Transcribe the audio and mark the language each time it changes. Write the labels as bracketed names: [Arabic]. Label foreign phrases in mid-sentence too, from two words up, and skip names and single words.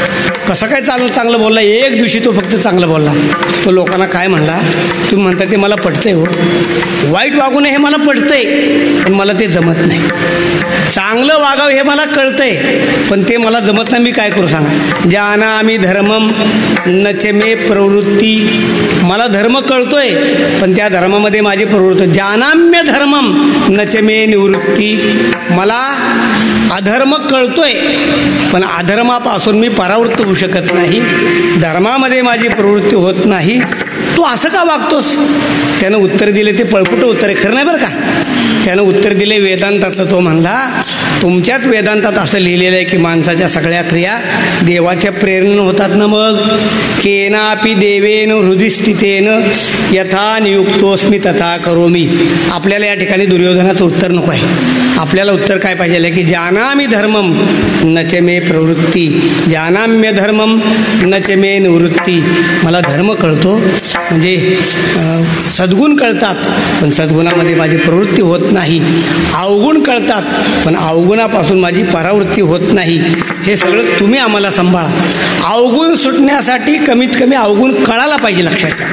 [Marathi] कसं काय चांगलं बोलला? एक दिवशी तो फक्त चांगलं बोलला. तो लोकांना काय म्हणला, तुम्ही म्हणता ते मला पटतंय हो, वाईट वागू नये हे मला पटतंय, पण मला ते जमत नाही. चांगलं वागावं हे मला कळतंय, पण ते मला जमत नाही. मी काय करू सांगा? [Sanskrit] जानामि धर्मम न च मे प्रवृत्ती. [Marathi] मला धर्म कळतोय, पण त्या धर्मामध्ये माझी प्रवृत्ती. [Sanskrit] जानाम्य धर्मम न च मे निवृत्ती. [Marathi] मला अधर्म कळतोय, पण अधर्मापासून मी परावृत्त होऊ शकत नाही. धर्मामध्ये माझी प्रवृत्ती होत नाही. तू असं का वागतोस? त्यानं उत्तर दिले, ते पळकुटं उत्तर आहे, खरं नाही बरं का. त्यानं उत्तर दिले वेदांतातलं. तो म्हणला, तुमच्याच वेदांतात असं लिहिलेलं आहे की माणसाच्या सगळ्या क्रिया देवाच्या प्रेरणेनं होतात ना. मग [Sanskrit] केनापि देवेन हृदय स्थितेन यथा नियुक्तोस्मी तथा करोमी. [Marathi] आपल्याला या ठिकाणी दुर्योधनाचं उत्तर नको आहे. आपल्याला उत्तर काय पाहिजे की [Sanskrit] जानामि धर्मम न च मे प्रवृत्ती, जानाम्य धर्मम न च मे निवृत्ती. [Marathi] मला धर्म कळतो, म्हणजे सद्गुण कळतात, पण सद्गुणामध्ये माझी प्रवृत्ती होत नाही. अवगुण कळतात, पण अवगुणापासून माझी परावृत्ती होत नाही. हे सगळं तुम्ही आम्हाला सांभाळा. अवगुण सुटण्यासाठी कमीत कमी अवगुण कळायला पाहिजे, लक्षात ठेवा.